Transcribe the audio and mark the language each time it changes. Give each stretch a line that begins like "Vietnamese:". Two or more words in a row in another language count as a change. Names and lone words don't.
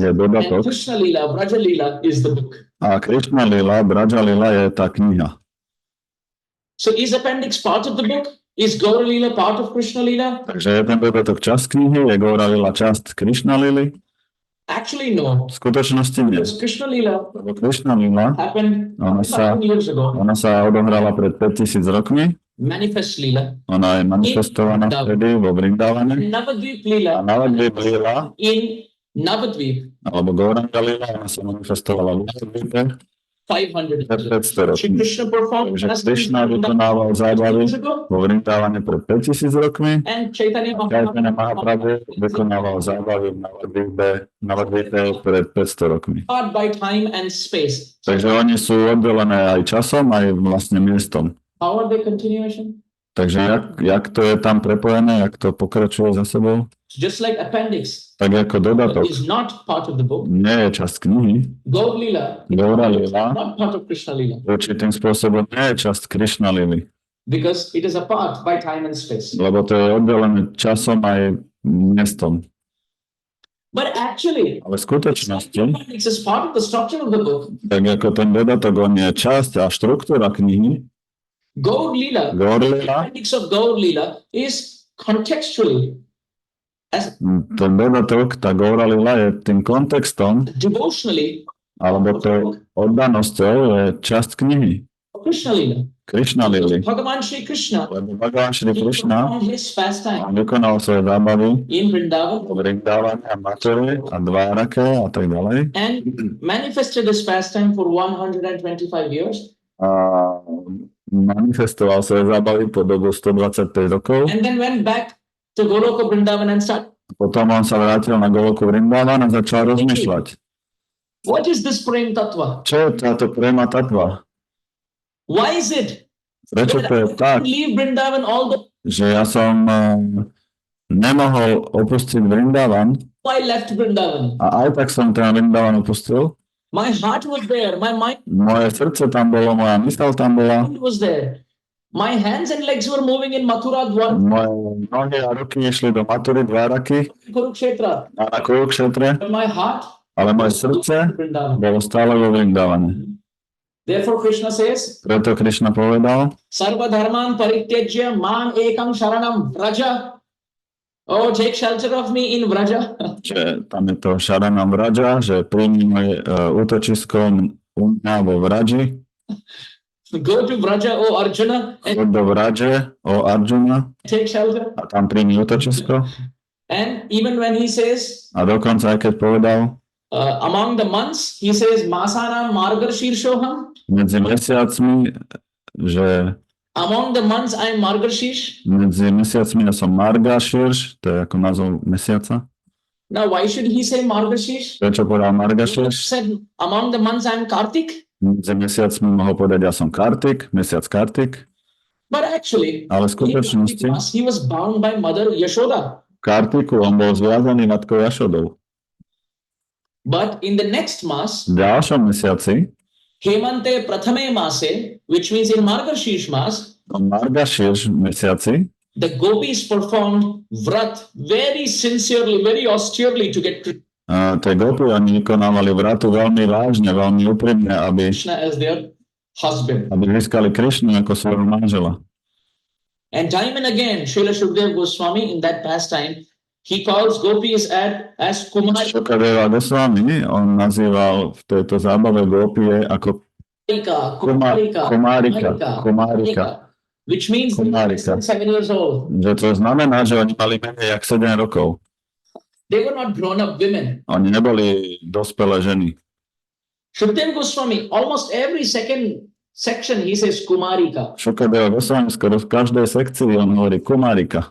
English: and
Slovak: dodatok
English: Krishna Lila, Vraja Lila is the book.
Slovak: a Krishna Lila, Braja Lila je tá kniha.
English: So is appendix part of the book? Is Gaura Lila part of Krishna Lila?
Slovak: Takže je ten dodatok časť knihy, je Gaura Lila časť Krishna Lily?
English: Actually, no.
Slovak: V skutočnosti nie.
English: Because Krishna Lila
Slovak: Lebo Krishna Lila,
English: happened
Slovak: ona sa
English: 1,000 years ago.
Slovak: odohrala pred 5000 rokmi.
English: Manifest Lila.
Slovak: Ona je manifestovaná vtedy vo Vrindavane. Navadvip A Lila Navadvip Lila,
English: in Navadvip,
Slovak: alebo Gouranga Lila, ona sa manifestovala v Navadvipe 500 pred
English: years. 500
Slovak: Shri rokmi.
English: Krishna performed
Slovak: Takže
English: as
Slovak: Krishna vykonával zábavy
English: years ago,
Slovak: vo Vrindavane pred 5000 rokmi.
English: and Chaitanya
Slovak: Chaitanya Mahaprabhu Mahaprabhu vykonával zábavy v Navadvipe pred 500 rokmi.
English: part by time and space.
Slovak: Takže oni sú oddelené aj časom, aj vlastne miestom.
English: How are they continuation?
Slovak: Takže jak to je tam prepojené, jak to pokračuje za sebou?
English: Just like appendix
Slovak: Tak ako dodatok
English: is not part of the book.
Slovak: nie je časť knihy,
English: Gaur Lila Gaura is Lila not part of Krishna Lila
Slovak: určitým spôsobom nie je časť Krishna Lily,
English: because it is apart by time and space.
Slovak: lebo to je oddelené časom aj miestom.
English: But actually,
Slovak: Ale v skutočnosti,
English: appendix is part of the structure of the book.
Slovak: tak ako ten dodatok, on je časť a štruktúra knihy,
English: Gaur Lila, Gaur the Lila, appendix of Gaur Lila is contextually as
Slovak: ten dodatok, tá Gaura Lila je tým kontextom,
English: devotionally
Slovak: alebo to oddanosťou je časť knihy. Krishna Lila. Krishna Lily. Bhagavan Shri Krishna Lebo Bhagavan Shri Krishna
English: performed his pastime
Slovak: vykonal svoje zábavy
English: in Vrindavan
Slovak: v Vrindavane a Mathuri a Dvárake a tak ďalej.
English: and manifested his pastime for 125 years.
Slovak: A manifestoval svoje zábavy po dobu 125 rokov.
English: And then went back to Goloka Vrindavan and started.
Slovak: Potom on sa vrátil na Goloku Vrindavan a začal rozmýšľať.
English: What is this Prem Tattva?
Slovak: Čo je táto prema tatva?
English: Why is it
Slovak: Prečo to je tak,
English: leave Vrindavan although
Slovak: že ja som nemohol opustiť Vrindavan
English: I left Vrindavan?
Slovak: a aj tak som ten Vrindavan opustil?
English: My heart was there, my mind
Slovak: Moje srdce tam bolo, moja mysl tam bola,
English: was there. My hands and legs were moving in Mathura, Dwar,
Slovak: moje nohy a ruky išli do Mathury, Dváraky Kurukshetra. a na Kurukshetre,
English: But my heart
Slovak: ale moje srdce Vrindavan. bolo stále vo Vrindavane.
English: Therefore Krishna says,
Slovak: Preto Krishna povedal,
Sanskrit: Sarva dharman parityajya man ekam sharanam vraja.
English: Oh, take shelter of me in vraja.
Slovak: že tam je to
Sanskrit: Sharanam Vraja,
Slovak: že príjmi moje útočisko u mňa vo Vraji,
English: Go to vraja, O Arjuna, and
Slovak: choď do Vraže, o Arjuna,
English: take shelter.
Slovak: a tam príjmi útočisko.
English: And even when he says,
Slovak: A dokonca aj keď povedal,
English: among the months, he says,
Sanskrit: Masana Margar Shirshoham,
Slovak: medzi mesiacmi, že
English: Among the months I am Margashish.
Slovak: Medzi mesiacmi ja som Margashirš, to je ako názov mesiaca.
English: Now, why should he say Margashish?
Slovak: Prečo povedal
English: He
Slovak: Margashirš?
English: said, among the months I am Kartik.
Slovak: Medzi mesiacmi mohol povedať, ja som Kartik, mesiac Kartik.
English: But actually,
Slovak: Ale v skutočnosti
English: he was bound by Mother Yashoda.
Slovak: Kartiku on bol zviazaný matkou Jašodou.
English: But in the next mass,
Slovak: V ďalšom mesiaci,
Sanskrit: Hemante Prathame Mase,
English: which means in Margashish Mass,
Slovak: v Margashirš mesiaci,
English: the gopis performed vrat very sincerely, very austerely to get
Slovak: tie gopy, oni vykonávali vratu veľmi vážne, veľmi úprimne, aby
English: Krishna as their husband.
Slovak: získali Krišnu ako svojho manžela.
English: And time and again, Srila Shukdev Goswami in that pastime, he calls gopis as Kumari.
Slovak: Šukadeva Goswami, on nazýval v tejto zábave gopie ako Kumárika.
English: Which means they were less than 7 years old.
Slovak: Že to znamená, že oni mali menej jak 7 rokov.
English: They were not grown-up women.
Slovak: Oni neboli dospelé ženy.
English: Shukdev Goswami, almost every second section, he says Kumarika.
Slovak: Šukadeva Goswami skoro v každej sekcii on hovorí Kumárika.